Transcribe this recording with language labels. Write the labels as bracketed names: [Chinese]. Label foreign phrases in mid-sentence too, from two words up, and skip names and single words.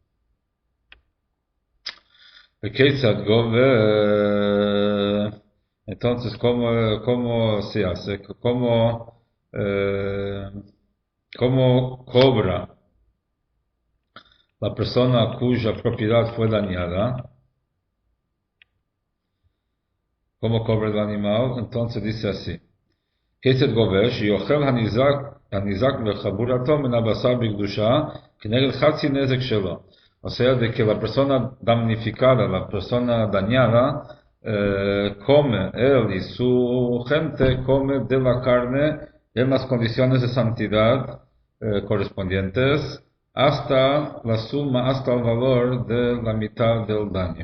[Spanish] Entonces, ¿cómo se hace? ¿Cómo cobra la persona cuya propiedad fue dañada? ¿Cómo cobra el animal? Entonces dice así. [Hebrew] קצת גובה, יאכל הניזק מחבורתו מן הבשר בקדושה, כנגד חצי נזק שלו. [Spanish] O sea, de que la persona damnificada, la persona dañada, come, él y su gente come de la carne en las condiciones de santidad correspondientes hasta la suma, hasta el valor de la mitad del daño.